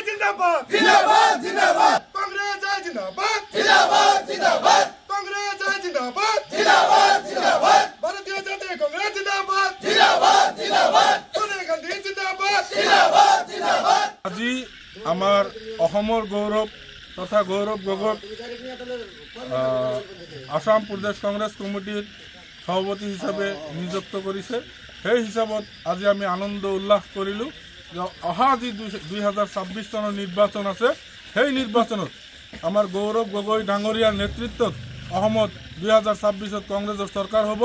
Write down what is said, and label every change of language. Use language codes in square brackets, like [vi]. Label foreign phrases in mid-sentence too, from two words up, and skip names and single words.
[hi] जिंदाबाद जिंदाबाद जिंदाबाद कांग्रेस है जिंदाबाद जिंदाबाद जिंदाबाद कांग्रेस है जिंदाबाद जिंदाबाद जिंदाबाद भारतीय जनता कांग्रेस जिंदाबाद जिंदाबाद जिंदाबाद सोनिया गांधी जिंदाबाद जिंदाबाद जिंदाबाद [as] আজি আমাৰ অসমৰ গৌৰৱ তথা গৌৰৱ গগৈক আসাম প্ৰদেশ কংগ্ৰেছ কমিটিৰ সভাপতি হিচাপে নিযুক্ত কৰিছে। সেই হিচাপত আজি আমি আনন্দ উল্লাস কৰিলোঁ যে অহা যি 2026 চনৰ নিৰ্বাচন আছে সেই নিৰ্বাচনত আমাৰ গৌৰৱ গগৈ ডাঙৰীয়াৰ নেতৃত্বত অসমত 2026ত কংগ্ৰেছৰ চৰকাৰ হ'ব।